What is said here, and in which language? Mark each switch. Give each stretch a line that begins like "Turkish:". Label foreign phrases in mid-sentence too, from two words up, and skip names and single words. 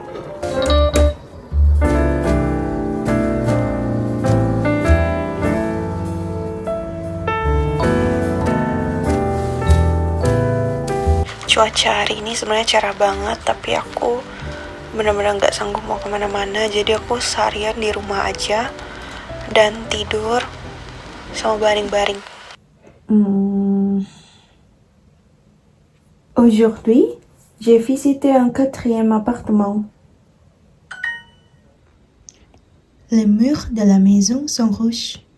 Indonesian: Cuaca hari ini sebenarnya cerah banget, tapi aku benar-benar nggak sanggup mau kemana-mana. Jadi aku seharian di rumah aja dan tidur sama baring-baring.
French: Aujourd'hui, j'ai visité un 4e appartement. Les murs de la maison sont rouges.